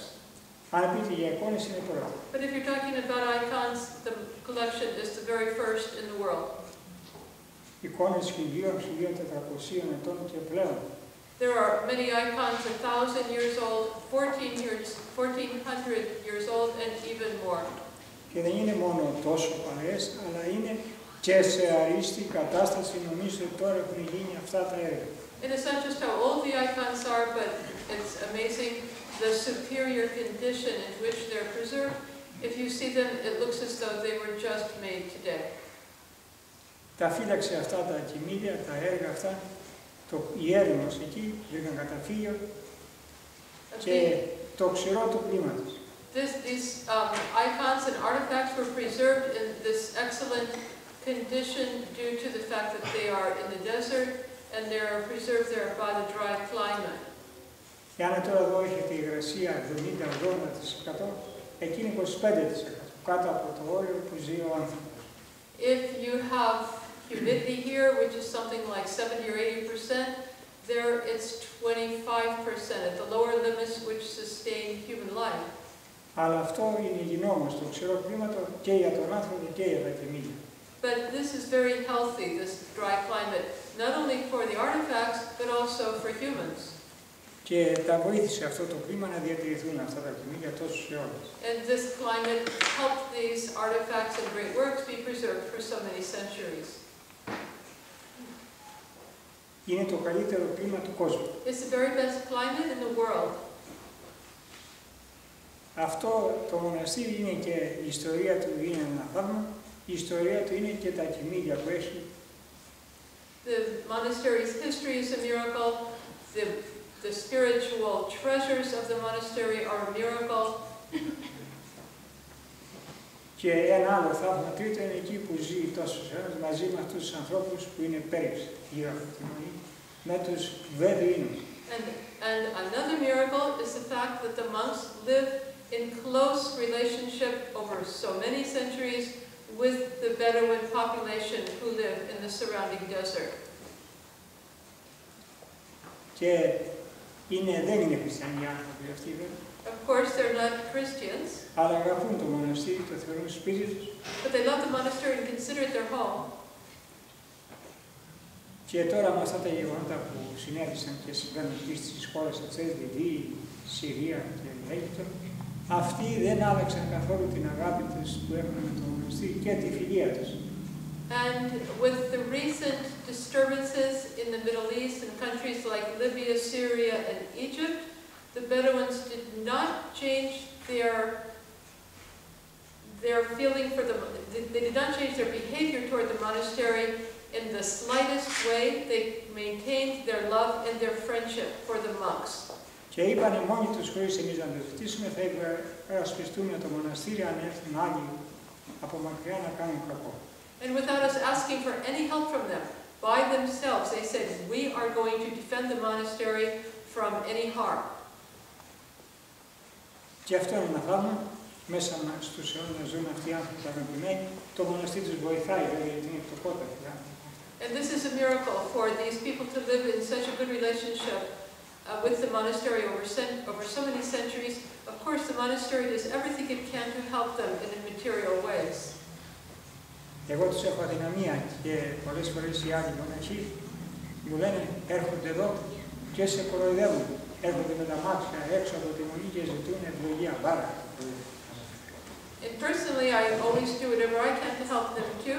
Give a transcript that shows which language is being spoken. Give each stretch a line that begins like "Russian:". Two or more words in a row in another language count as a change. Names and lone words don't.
Greek: Αν πείτε για εικόνες είναι πρώτα.
English: But if you're talking about icons, the collection is the very first in the world.
Greek: Εικόνες 1400 ετών και πλέον.
English: There are many icons 1,000 years old, 1400 years old, and even more.
Greek: Και δεν είναι μόνο τόσο παλαιές, αλλά είναι και σε αρίστη κατάσταση. Νομίζω ότι τώρα έχουν γίνει αυτά τα έργα.
English: And it's not just how old the icons are, but it's amazing the superior condition in which they're preserved. If you see them, it looks as though they were just made today.
Greek: Τα φύλαξε αυτά τα κοιμήλια, τα έργα αυτά, η έρημος εκεί, βρήκαν καταφύγιο και το ξηρό του κλίματος.
English: These icons and artifacts were preserved in this excellent condition due to the fact that they are in the desert and they are preserved there by the dry climate.
Greek: Εάν τώρα εδώ έχετε υγρασία 70-80%, εκεί είναι 25%, κάτω από το όριο που ζει ο άνθρωπος.
English: If you have humidity here, which is something like 70 or 80%, there it's 25% at the lower limits which sustain human life.
Greek: Αλλά αυτό είναι υγιεινό το ξηρό κλίμα και για τον άνθρωπο και για τα κοιμήλια.
English: But this is very healthy, this dry climate, not only for the artifacts, but also for humans.
Greek: Και τα βοήθησε αυτό το κλίμα να διατηρηθούν αυτά τα κοιμήλια τόσους αιώνες.
English: And this climate helped these artifacts and great works be preserved for so many centuries.
Greek: Είναι το καλύτερο κλίμα του κόσμου.
English: It's the very best climate in the world.
Greek: Αυτό το μοναστήρι είναι και η ιστορία του είναι ένα θαύμα, η ιστορία του είναι και τα κοιμήλια που έχει.
English: The monastery's history is a miracle. The spiritual treasures of the monastery are a miracle.
Greek: Και ένα άλλο θαύμα τρίτο είναι εκεί που ζει τόσους αιώνες μαζί με αυτούς τους ανθρώπους που είναι πέριξ γύρω από τη Μονή, με τους Βεδουίνους.
English: And another miracle is the fact that the monks live in close relationship over so many centuries with the Bedouin population who live in the surrounding desert.
Greek: Και δεν είναι χριστιανοί άνθρωποι αυτοί, βέβαια.
English: Of course, they're not Christians,
Greek: αλλά αγαπούν το μοναστήρι, το θεωρούν σπίτι τους.
English: But they love the monastery and consider it their home.
Greek: Και τώρα με αυτά τα γεγονότα που συνέβησαν και συμβαίνουν εκεί στις χώρες αυτές, Λιβύη, Συρία και Αίγυπτο, αυτοί δεν άλλαξαν καθόλου την αγάπη τους που έχουν με το μοναστήρι και τη φιλία τους.
English: And with the recent disturbances in the Middle East and countries like Libya, Syria, and Egypt, the Bedouins did not change their feeling for they did not change their behavior toward the monastery in the slightest way. They maintained their love and their friendship for the monks.
Greek: Και είπανε μόνοι τους χωρίς εμείς να το ζητήσουμε, θα υπερασπιστούμε το μοναστήρι αν έρθουν άλλοι από μακριά να κάνουν κακό.
English: And without us asking for any help from them, by themselves, they said, we are going to defend the monastery from any harm.
Greek: Και αυτό είναι ένα θαύμα. Μέσα στους αιώνες να ζουν αυτοί οι άνθρωποι αγαπημένοι, το μοναστήρι τους βοηθάει, βέβαια, γιατί είναι φτωχότεροι.
English: And this is a miracle for these people to live in such a good relationship with the monastery over so many centuries. Of course, the monastery does everything it can to help them in material ways.
Greek: Εγώ τους έχω αδυναμία και πολλές φορές οι άλλοι μοναχοί μου λένε έρχονται εδώ και σε κοροϊδεύουν. έρχονται με τα μάτια έξω από τη μονή και ζητούν ευλογία, μπάρα.
English: And personally, I always do whatever I can to help them